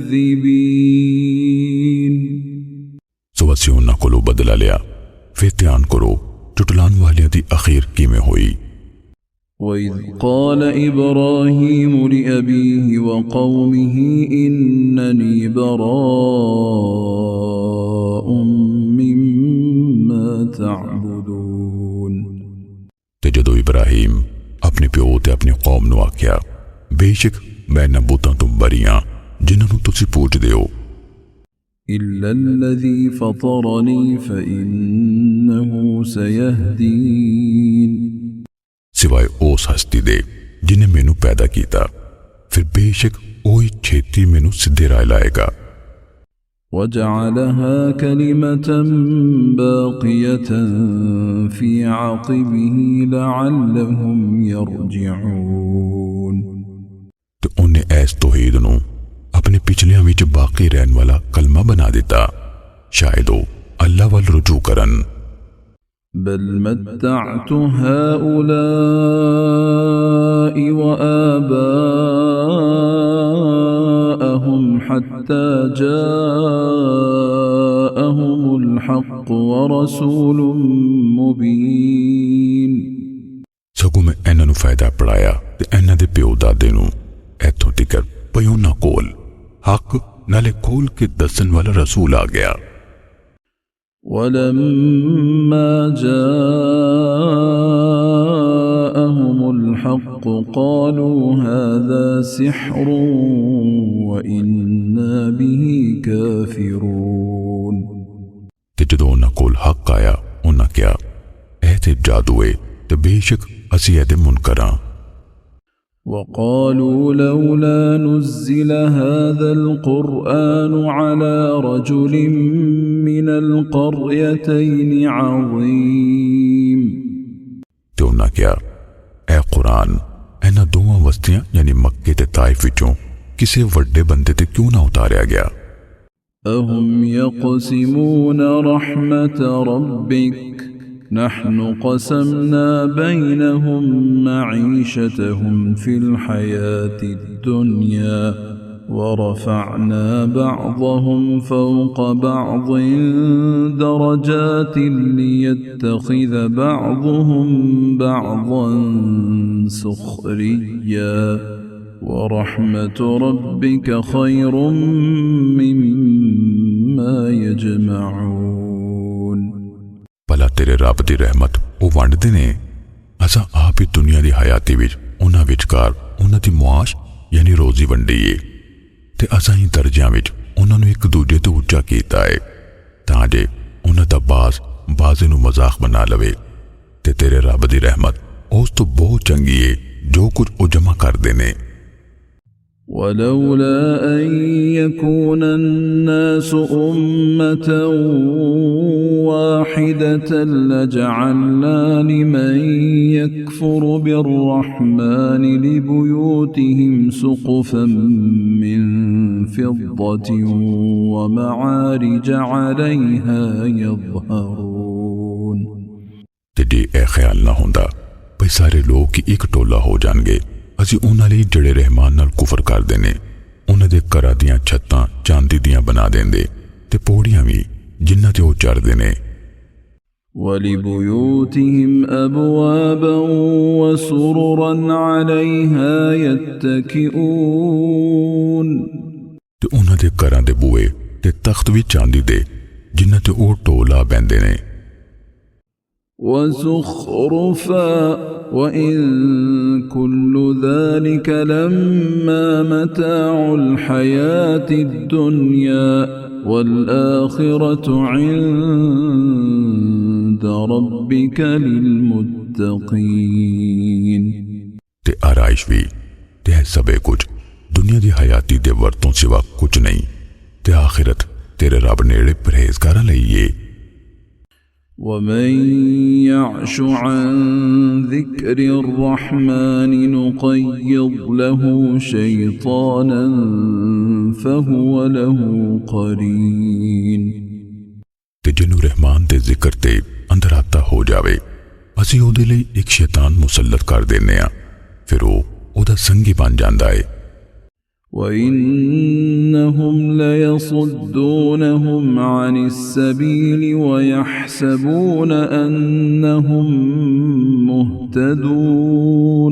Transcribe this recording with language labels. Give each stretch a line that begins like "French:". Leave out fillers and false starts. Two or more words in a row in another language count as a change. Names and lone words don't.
Punjabi: ਸੋ ਅਸੀਂ ਉਹਨਾਂ ਕੋਲੋਂ ਬਦਲਾ ਲਿਆ ਫਿਰ ਧਿਆਨ ਕਰੋ ਝੁਟਲਾਨ ਵਾਲੀਆਂ ਦੀ ਅਖੀਰ ਕਿਵੇਂ ਹੋਈ।
Arabic: وَإِذْ قَالَ إِبْرَاهِيمُ لِأَبِيهِ وَقَوْمِهِ إِنَّنِي بَرَاءٌ مِّمَّا تَعْبُدُونَ।
Punjabi: ਤੇ ਜਦੋਂ ਇਬਰਾਹਿਮ ਅਪਣੇ ਪਿਓ ਤੇ ਅਪਣੀ ਕੌਮ ਨੂੰ ਆਖਿਆ, ਬੇਸ਼ਕ ਮੈਂ ਇਨ੍ਹਾਂ ਬੁਤਾਂ ਤੋਂ ਬਰੀ ਹਾਂ ਜਿਨ੍ਹਾਂ ਨੂੰ ਤੁਸੀਂ ਪੂਜਦੇ ਹੋ।
Arabic: إِلَّا الَّذِي فَطَرَنِي فَإِنَّهُ سَيَهْدِينِ।
Punjabi: ਸਿਵਾਏ ਉਸ ਹਸਤੀ ਦੇ ਜਿਨ੍ਹੇਂ ਮੈਨੂੰ ਪੈਦਾ ਕੀਆ, ਫਿਰ ਬੇਸ਼ਕ ਓਹੀ ਛੇਤੀ ਮੈਨੂੰ ਸਿੱਧੇ ਰਾਹ ਲਾਏਗਾ।
Arabic: وَجَعَلَهَا كَلِمَةً بَاقِيَةً فِي عَقِبِهِ لَعَلَّهُمْ يَرْجِعُونَ।
Punjabi: ਤੋ ਉਨ੍ਹੇਂ ਐਸ ਤੌਹੀਦ ਨੂੰ ਅਪਣੇ ਪਿਛਲਿਆਂ ਵਿਚ ਬਾਕੀ ਰਹਿਣ ਵਾਲਾ ਕਲਮਾ ਬਣਾ ਦਿੱਤਾ, ਸ਼ਾਇਦ ਵੋ ਅੱਲਾਹ ਵੱਲ ਰੁਜੂ ਕਰਨ।
Arabic: بل متعت هؤلاء وآباءهم حتى جاءهم الحق ورسول مبين।
Punjabi: ਸਗੋਂ ਮੈਂ ਇਨ੍ਹਾਂ ਨੂੰ ਫਾਇਦਾ ਪੜ੍ਹਾਇਆ ਤੇ ਇਨ੍ਹਾਂ ਦੇ ਪਿਓ ਦਾਦੇ ਨੂੰ ਇੱਥੋਂ ਤਿਕਰ ਪਈ ਉਨ੍ਹਾਂ ਕੋਲ ਹੱਕ ਨਾਲੇ ਖੋਲ੍ਹ ਕੇ ਦੱਸਣ ਵਾਲਾ ਰਸੂਲ ਆ ਗਿਆ।
Arabic: ولما جاءهم الحق قالوا هذا سحر وإنا به كافرون।
Punjabi: ਤੇ ਜਦੋਂ ਉਨ੍ਹਾਂ ਕੋਲ ਹੱਕ ਆਇਆ ਉਨ੍ਹਾਂ ਕਿਹਾ ਐ ਤੇ ਜਾਦੂ ਹੈ ਤੇ ਬੇਸ਼ਕ ਅਸੀਂ ਇਹਦੇ ਮੁਨਕਰ ਹਾਂ।
Arabic: وقالوا لولا نزل هذا القرآن على رجل من القريتين عظيم।
Punjabi: ਤੇ ਉਨ੍ਹਾਂ ਕਿਹਾ ਐ ਕੁਰਾਨ ਇਨ੍ਹਾਂ ਦੋਵਾਂ ਵਸਤੀਆਂ ਯਾਨੀ ਮੱਕੇ ਤੇ ਤਾਇਫ ਵਿਚੋਂ ਕਿਸੀ ਵੱਡੇ ਬੰਦੇ ਤੇ ਕਿਉਂ ਨਾ ਉਤਾਰਿਆ ਗਿਆ।
Arabic: أهم يقسمون رحمة ربك نحن قسمنا بينهم معيشتهم في الحياة الدنيا ورفعنا بعضهم فوق بعض درجات ليتخذ بعضهم بعضا سخريا ورحمة ربك خير مما يجمعون.
Punjabi: ਭਲਾ ਤੇਰੇ ਰੱਬ ਦੀ ਰਹਿਮਤ ਵੋ ਵੰਡਦੇ ਨੇ, ਅਸਾਂ ਆਪ ਹੀ ਦੁਨੀਆ ਦੀ ਹਯਾਤੀ ਵਿਚ ਉਨ੍ਹਾਂ ਵਿਚਕਾਰ ਉਨ੍ਹਾਂ ਦੀ ਮੁਆਸ਼ ਯਾਨੀ ਰੋਜ਼ੀ ਵੰਡੀ ਹੈ ਤੇ ਅਸਾਂ ਹੀ ਦਰਜਿਆਂ ਵਿਚ ਉਨ੍ਹਾਂ ਨੂੰ ਏਕ ਦੂਜੇ ਤੋ ਉੱਚਾ ਕੀਤਾ ਹੈ ਤਾਂ ਜੇ ਉਨ੍ਹਾਂ ਦਾ ਬਾਜ਼ੇ ਨੂੰ ਮਜ਼ਾਕ ਬਣਾ ਲਵੇ। ਤੇ ਤੇਰੇ ਰੱਬ ਦੀ ਰਹਿਮਤ ਉਸ ਤੋ ਬਹੁਤ ਚੰਗੀ ਹੈ ਜੋ ਕੁਛ ਵੋ ਜਮਾ ਕਰਦੇ ਨੇ।
Arabic: ولولا أن يكون الناس أمة واحدة لجعلنا لمن يكفر بالرحمن لبيوتهم سقفا من فضة ومعارج عليها يظهرون।
Punjabi: ਤੇ ਏ ਖ਼ਿਆਲ ਨਾ ਹੋਂਦਾ ਭਾਈ ਸਾਰੇ ਲੋਗ ਹੀ ਏਕ ਟੋਲਾ ਹੋ ਜਾਣਗੇ, ਅਸੀਂ ਉਨ੍ਹਾਂ ਲਈ ਜੜ੍ਹੇ ਰਹਿਮਾਨ ਨਾਲ ਕੁਫ਼ਰ ਕਰਦੇ ਨੇ ਉਨ੍ਹਾਂ ਦੇ ਘਰਾਂ ਦੀਆਂ ਛੱਤਾਂ ਚਾਂਦੀ ਦੀਆਂ ਬਣਾ ਦੇਂਦੇ ਤੇ ਪੌੜੀਆਂ ਭੀ ਜਿਨ੍ਹਾਂ ਤੇ ਓਹ ਚੜ੍ਹਦੇ ਨੇ।
Arabic: ولبيوتهم أبوابا وسررا عليها يتكئون.
Punjabi: ਤੇ ਉਨ੍ਹਾਂ ਦੇ ਘਰਾਂ ਦੇ ਬੂਹੇ ਤੇ ਤਖ਼ਤ ਭੀ ਚਾਂਦੀ ਦੇ ਜਿਨ੍ਹਾਂ ਤੇ ਓਹ ਟੋਲਾ ਬਹਿੰਦੇ ਨੇ।
Arabic: وزخرفا وإن كل ذلك لما متاع الحياة الدنيا والآخرة عند ربك للمتقين.
Punjabi: ਤੇ ਆਰਾਇਸ਼ ਭੀ ਤੇ ਸਬੇ ਕੁਛ ਦੁਨੀਆ ਦੀ ਹਯਾਤੀ ਦੇ ਵਰਤੋਂ ਸਿਵਾ ਕੁਛ ਨਹੀਂ ਤੇ ਆਖ਼ਿਰਤ ਤੇਰੇ ਰੱਬ ਨੇੜੇ ਪਰਹੇਜ਼ਗਾਰਾਂ ਲਈ ਹੈ।
Arabic: ومن يعش عن ذكر الرحمن نقيض له شيطانا فهو له قرين.
Punjabi: ਤੇ ਜਿਨ੍ਹੂੰ ਰਹਿਮਾਨ ਦੇ ਜ਼ਿਕਰ ਤੇ ਅੰਦਰਾਤਾ ਹੋ ਜਾਵੇ ਅਸੀਂ ਓਹਦੇ ਲਈ ਏਕ ਸ਼ੈਤਾਨ ਮੁਸੱਲਤ ਕਰ ਦੇਨੇ ਆ, ਫਿਰ ਓਹਦਾ ਸੰਗੀ ਬਣ ਜਾਂਦਾ ਹੈ।
Arabic: وإنهم ليس يصدونهم عن السبيل ويحسبون أنهم مهتدون